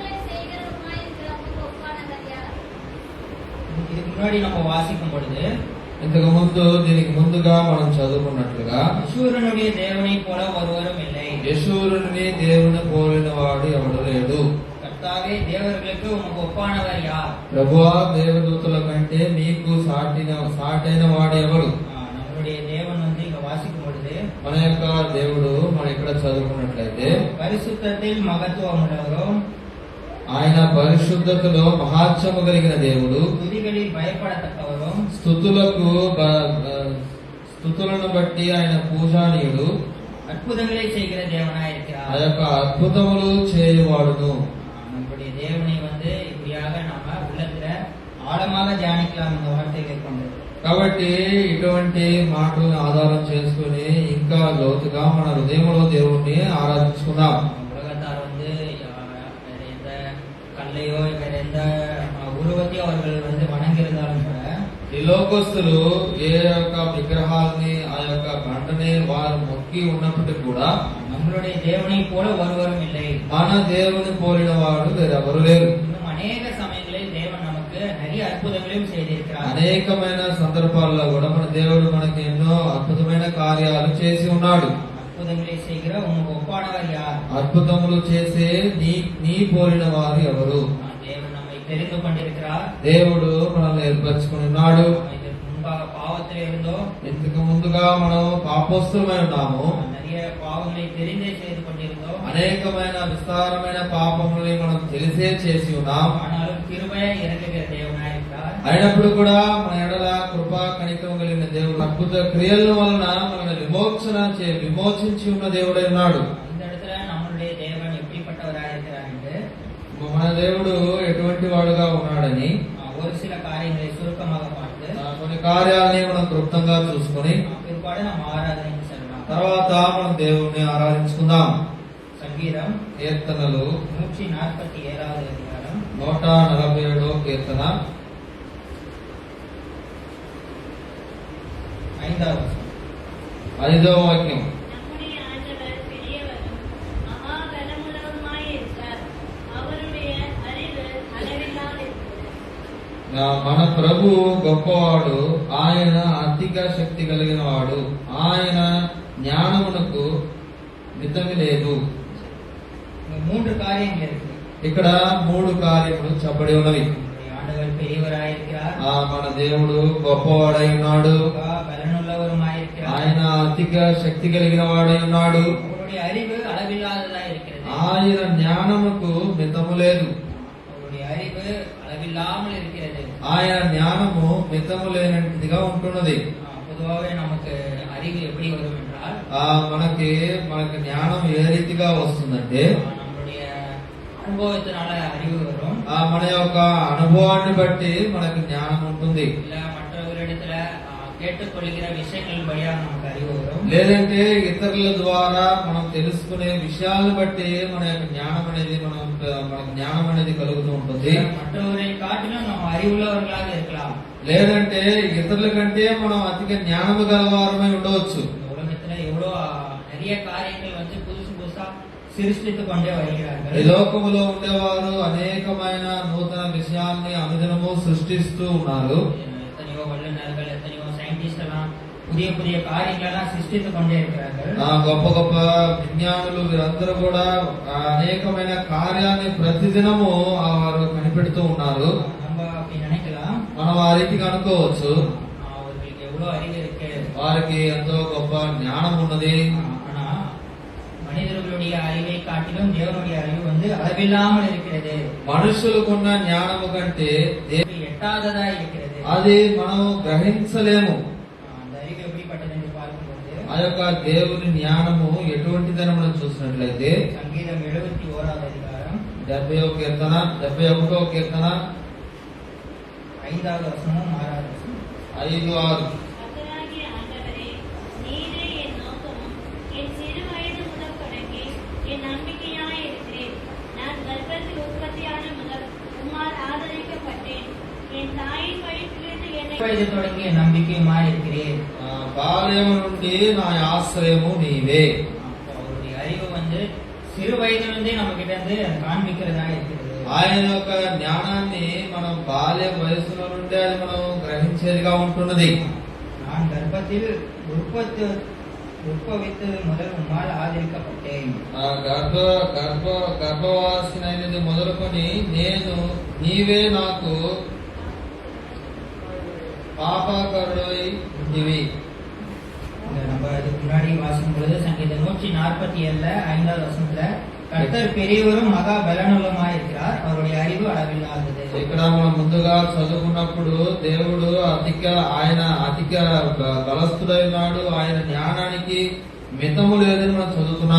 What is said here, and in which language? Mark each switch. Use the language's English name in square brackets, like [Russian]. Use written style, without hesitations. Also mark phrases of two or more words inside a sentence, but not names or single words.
[Tamil] இதுக்கு முன்னாடி நம்ம வாசிக்கும் பொழுது [Telugu] ఇంతకు ముందు దీనికి ముందుగా మనం చదువుకున్నట్లుగా [Tamil] யெஷூரனுடைய தேவனைப் போல ஒருவரும் இல்லை. [Telugu] యెషూరుని దేవుని పోలిన వాడు ఎవడు లేడు. [Tamil] கர்த்தாவே, தேவர்களுக்கு உமக்கு ஒப்பானவர் யார்? [Telugu] ప్రభువా, దేవదూతల కంటే నీకు సాటైన వాడు ఎవడు? [Tamil] நம்மளுடைய தேவன் வந்து இங்க வாசிக்கும் பொழுது [Telugu] మన యొక్క దేవుడు మనం ఇక్కడ చదువుకున్నట్లయితే [Tamil] பரிசுத்தத்தில் மகத்துவம் உள்ளவரும், [Telugu] ఆయన పరిశుద్ధతలో మహాత్మ్యము కలిగిన దేవుడు, [Tamil] துதிகளில் பயப்படத்தக்கவரும், [Telugu] స్తుతులను బట్టి ఆయన పూజానీయుడు, [Tamil] அற்புதங்களை செய்கிற தேவனாய் [Telugu] ఆ [Tamil] இருக்கிறார். [Telugu] యొక్క అద్భుతములు చేయువాడును. [Tamil] நம்முடைய தேவனை வந்து இப்படியாக நாம உள்ளத்துல ஆழமாக தியானிக்கலாம் இந்த வார்த்தைகளை கொண்டு. [Telugu] కాబట్టి ఇటువంటి మాటలను ఆధారం చేసుకుని ఇంకా లోతుగా మన హృదయంలో దేవుణ్ణి ఆరాధించుకుందాం. [Tamil] உலகத்தார் வந்து வேற எந்த கல்லையோ வேற எந்த உருவத்தையோ அவர்கள் வந்து வணங்கியிருந்தாலும் கூட [Telugu] ఈ లోకస్తులు ఏ యొక్క విగ్రహాలని ఆ యొక్క బండని వారు మొక్కి ఉన్నప్పటికీ కూడా [Tamil] நம்மளுடைய தேவனை போல ஒருவரும் இல்லை. [Telugu] మన దేవుని పోలిన వాడు వేరెవరు లేరు. [Tamil] இன்னும் அநேக சமயங்களில் தேவன் நமக்கு நிறைய அற்புதங்களையும் செய்திருக்கிறார். [Telugu] అనేకమైన సందర్భాల్లో కూడా మన దేవుడు మనకి ఎన్నో అద్భుతమైన కార్యాలు చేసి ఉన్నాడు. [Tamil] அற்புதங்களை செய்கிற உமக்கு ஒப்பானவர் யார்? [Telugu] అద్భుతములు చేసే నీ పోలిన వారు ఎవరు? [Tamil] தேவன் நம்மை தெரிந்து கொண்டிருக்கிறார். [Telugu] దేవుడు మనల్ని ఏర్పరచుకుని ఉన్నాడు. [Tamil] இதற்கு முன்பாக பாவத்தில் இருந்தோம். [Telugu] ఇంతకు ముందుగా మనం పాపస్తులమై ఉన్నాము. [Tamil] நிறைய பாவங்களை தெரிந்தே செய்து கொண்டிருந்தோம். [Telugu] అనేకమైన విస్తారమైన పాపములని మనం తెలిసే చేసి ఉన్నాం. [Tamil] ஆனாலும் கிருபையை இறங்குகிற தேவனாய் இருக்கிறார். [Telugu] అయినప్పుడు కూడా మన ఎడల కృపా కనికరం కలిగిన దేవుడు అద్భుత క్రియల వలన మనల్ని విమోచించి ఉన్న దేవుడై ఉన్నాడు. [Tamil] இந்த இடத்துல நம்மளுடைய தேவன் எப்படிப்பட்டவராய் இருக்கிறார் என்று [Telugu] మన దేవుడు ఎటువంటి వాడుగా ఉన్నాడని [Tamil] ஒரு சில காரியங்களை சுருக்கமாக பார்த்து [Telugu] కొన్ని కార్యాలని మనం క్లుప్తంగా చూసుకొని [Tamil] பிற்பாடு நம்ம ஆராதனைக்கு செல்லலாம். [Telugu] తర్వాత మనం దేవుణ్ణి ఆరాధించుకుందాం. [Tamil] சங்கீதம் [Telugu] కీర్తనలు [Tamil] 147வது அதிகாரம் [Telugu] 147వ కీర్తన [Tamil] 5வது வசனம். [Telugu] 5వ వాక్యం. [Tamil] நம்முடைய ஆண்டவர் பெரியவரும் மகா பலமுள்ளவருமாயிருக்கிறார். அவருடைய அறிவு அளவில்லாதிருக்கிறது. [Telugu] మన ప్రభు గొప్పవాడు, ఆయన అధిక శక్తి కలిగిన వాడు, ఆయన జ్ఞానమునకు మితమి లేదు. [Tamil] மூன்று காரியங்கள் இருக்கு. [Telugu] ఇక్కడ 3 కార్యములు చెప్పబడి ఉన్నవి. [Tamil] நம்முடைய ஆண்டவர் பெரியவராயிருக்கிறார், [Telugu] మన దేవుడు గొప్పవాడై ఉన్నాడు, [Tamil] பலனுள்ளவருமாயிருக்கிறார், [Telugu] ఆయన అధిక శక్తి కలిగిన వాడై ఉన్నాడు, [Tamil] அவருடைய அறிவு அளவில்லாததா இருக்கிறது. [Telugu] ఆయన జ్ఞానముకు మితము లేదు. [Tamil] அவருடைய அறிவு அளவில்லாமல் இருக்கிறது. [Telugu] ఆయన జ్ఞానము మితము లేనట్టుగా ఉంటున్నది. [Tamil] பொதுவாகவே நமக்கு அறிவு எப்படி வரும் என்றால் [Telugu] మనకి జ్ఞానం ఏ రీతిగా వస్తుందంటే [Tamil] நம்முடைய அனுபவத்தினால அறிவு வரும். [Telugu] మన యొక్క అనుభవాన్ని బట్టి మనకు జ్ఞానం ఉంటుంది. [Tamil] இல்ல மற்றவர்களிடத்துல கேட்டுக்கொள்கிற விஷயங்கள் வழியாக நமக்கு அறிவு வரும். [Telugu] లేదంటే ఇతరుల ద్వారా మనం తెలుసుకునే విషయాలను బట్టి మన యొక్క జ్ఞానం అనేది కలుగుతూ ఉంటుంది. [Tamil] மற்றவரை காட்டிலும் நம்ம அறிவுள்ளவர்களாக இருக்கலாம். [Telugu] లేదంటే ఇతరుల కంటే మనం అధిక జ్ఞానము గలవారమై ఉండవచ్చు. [Tamil] இந்த உலகத்துல எவ்வளவு நிறைய காரியங்கள் வந்து புதுசு புதுசா சிருஷ்டித்து கொண்டே வருகிறார்கள். [Telugu] ఈ లోకములో ఉండేవారు అనేకమైన నూతన విషయాల్ని అనుదినము సృష్టిస్తూ ఉన్నారు. [Tamil] எத்தனையோ வல்லுநர்கள், எத்தனையோ சயின்டிஸ்ட் எல்லாம் புதிய புதிய காரியங்கள் எல்லாம் சிருஷ்டித்து கொண்டே இருக்கிறார்கள். [Telugu] గొప్ప గొప్ప విజ్ఞానులు వీరందరూ కూడా అనేకమైన కార్యాన్ని ప్రతిదినము వారు కనిపెడుతూ ఉన్నారు. [Tamil] நம்ம அப்படி நினைக்கலாம், [Telugu] మనం ఆ రీతిగా అనుకోవచ్చు, [Tamil] அவர்களுக்கு எவ்வளவு அறிவு இருக்கு, [Telugu] వారికి ఎంతో గొప్ప జ్ఞానం ఉన్నది. [Tamil] ஆனா மனிதர்களுடைய அறிவை காட்டிலும் தேவனுடைய அறிவு வந்து அளவில்லாமல் இருக்கிறது. [Telugu] మనుషులకున్న జ్ఞానము కంటే [Tamil] எட்டாததா இருக்கிறது. [Telugu] అది మనం గ్రహించలేము. [Tamil] அந்த அறிவு எப்படிப்பட்டது என்று பார்க்கும்போது [Telugu] ఆ యొక్క దేవుని జ్ఞానము ఎటువంటిదని మనం చూసినట్లయితే [Tamil] சங்கீதம் 71வது அதிகாரம் [Telugu] 71వ కీర్తన [Tamil] 5வது வசனமும் 6வது வசனம். 5-6. கர்த்தராகிய ஆண்டவரே, நீரே என் நோக்கமும் என் சிறு வயது முதல் தொடங்கி என் நம்பிக்கையாயிருக்கிறேன். நான் கர்ப்பத்தில் உற்பத்தியான முதல் உம்மால் ஆதரிக்கப்பட்டேன். என் தாயின் வயிற்றிலிருந்து என்னை வயது தொடங்கிய நம்பிக்கையுமாய் இருக்கிறேன். [Telugu] బాల్యము నుండి నా ఆశ్రయము నీవే. [Tamil] அவருடைய அறிவு வந்து சிறு வயதிலிருந்தே நம்ம கிட்ட இருந்து காண்பிக்கிறதா இருக்கிறது. [Telugu] ఆయన యొక్క జ్ఞానాన్ని మనం బాల్య వయసులో నుండి అది మనం గ్రహించేదిగా ఉంటున్నది. [Tamil] கர்ப்பத்தில் உற்பவித்தது முதல் உம்மால் ஆதரிக்கப்பட்டேன். [Telugu] గర్భవాసినైనది మొదలుకొని నేను నీవే నాకు பாபாகருடை ఉంటివి. [Tamil] நம்ம இதுக்கு முன்னாடி வாசிக்கும் பொழுது சங்கீதம் 147 5வது வசனத்துல கர்த்தர் பெரியவரும் மகா பலனுள்ளமாய் இருக்கிறார், அவருடைய அறிவு அளவில்லாதது. [Telugu] ఇక్కడ మనం ముందుగా చదువుకున్నప్పుడు దేవుడు ఆయన అధిక బలస్తుడై ఉన్నాడు, ఆయన జ్ఞానానికి మితము లేదని మనం చదువుతున్నాం.